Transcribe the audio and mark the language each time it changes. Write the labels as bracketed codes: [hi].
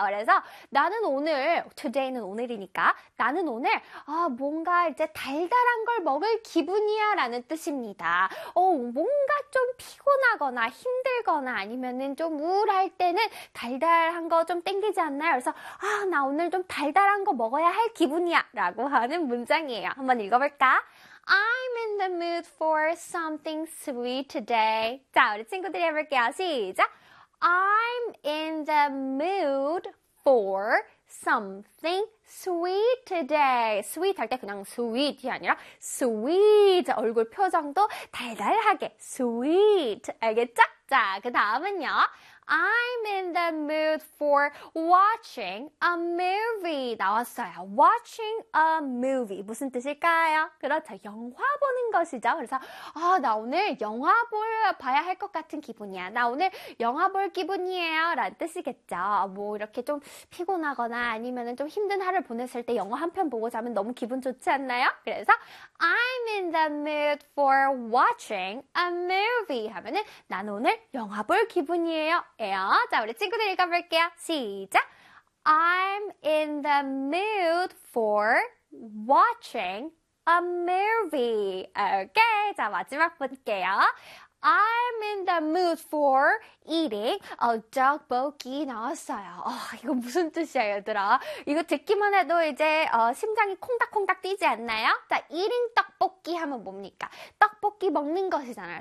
[ko] 그래서 나는 오늘, today는 오늘이니까 나는 오늘 뭔가 이제 달달한 걸 먹을 기분이야 라는 뜻입니다. 뭔가 좀 피곤하거나 힘들거나 아니면은 좀 우울할 때는 달달한 거 좀 땡기지 않나요? 그래서 나 오늘 좀 달달한 거 먹어야 할 기분이야 라고 하는 문장이에요. 한번 읽어볼까? [en] I'm in the mood for something sweet today. [ko] 자, 우리 친구들이 해볼게요. 시작! [en] I'm in the mood for something sweet today. [ko] sweet 할 때 그냥 sweet이 아니라 sweet. 얼굴 표정도 달달하게 sweet. 알겠죠? 자, 그 다음은요. [en] I'm in the mood for watching a movie. [ko] 나왔어요. [en] Watching a movie. [ko] 무슨 뜻일까요? 그렇죠. 영화 보는 것이죠. 그래서 나 오늘 영화 봐야 할 것 같은 기분이야. 나 오늘 영화 볼 기분이에요. 라는 뜻이겠죠. 뭐 이렇게 좀 피곤하거나 아니면 좀 힘든 하루를 보냈을 때 영화 한 편 보고 자면 너무 기분 좋지 않나요? 그래서 [en] I'm in the mood for watching a movie. [ko] 하면은 난 오늘 영화 볼 기분이에요. 에요. 자, 우리 친구들 읽어볼게요. 시작! [en] I'm in the mood for watching a movie. [ko] 오케이, 자, 마지막 볼게요. [en] I'm in the mood for eating a 떡볶이 [ko] 나왔어요. 이거 무슨 뜻이야, 얘들아? 이거 듣기만 해도 이제 심장이 콩닥콩닥 뛰지 않나요? 자, eating 떡볶이 하면 뭡니까? 떡볶이 먹는 것이잖아요.